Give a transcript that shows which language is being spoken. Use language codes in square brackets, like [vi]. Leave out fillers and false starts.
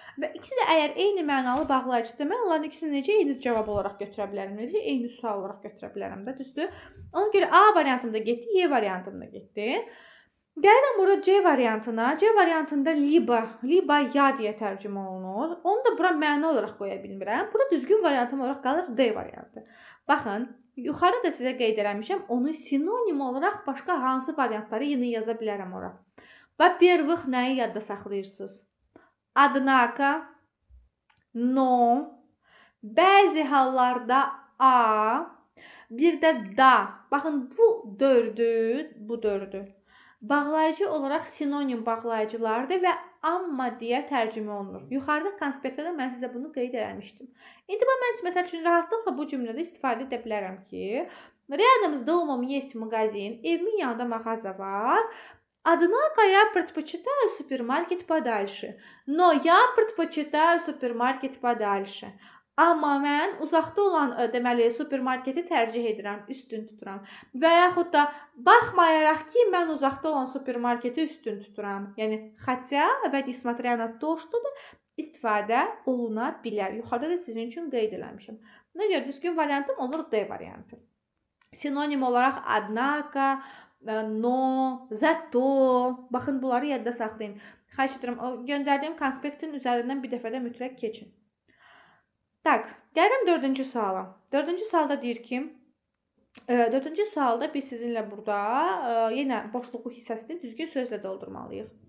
[az] Və ikisi də əgər eyni mənalı bağlayıcıdır, mən onların ikisini necə eyni cavab olaraq götürə bilərəm, necə eyni sual olaraq götürə bilərəm də, düzdür? Ona görə A variantımda getdi, Y variantımda getdi. Gəlirəm burada C variantına. C variantında liba ya deyə tərcümə olunur. Onu da bura məna olaraq qoya bilmirəm. Burada düzgün variantım olaraq qalır D variantı. Baxın, yuxarıda da sizə qeyd eləmişəm, onu sinonim olaraq başqa hansı variantları yenə yaza bilərəm ora. Во-первых, nəyi yadda saxlayırsınız? Однако, но, bəzi hallarda A, bir də da. Baxın, bu dördür. Bağlayıcı olaraq sinonim bağlayıcılardır və amma deyə tərcümə olunur. Yuxarıda konspektdə də mən sizə bunu qeyd eləmişdim. İndi mən məsəl üçün rahatlıqla bu cümlədə istifadə edə bilərəm ki, [ru] рядом с домом есть магазин, [az] evimin yanında mağaza var. [ru] Однако я предпочитаю супермаркет подальше. Но я предпочитаю супермаркет подальше. [az] Amma mən uzaqda olan, deməli, supermarketi tərcih edirəm, üstün tuturam. Və yaxud da baxmayaraq ki, mən uzaqda olan supermarketi üstün tuturam. Yəni, хотя və nесмотря на то, что da istifadə oluna bilər. Yuxarıda da sizin üçün qeyd eləmişəm. Nə görə düzgün variantım olur D variantı. Sinonim olaraq однако, но, зато. Baxın, bunları yadda saxlayın. Xahiş edirəm, göndərdiyim konspektin üzərindən bir dəfə də mütləq keçin. Tak, gəlirəm 4-cü suala. 4-cü sualda deyir ki, 4-cü sualda biz sizinlə burada yenə boşluğu hissəsini düzgün sözlə doldurmalıyıq.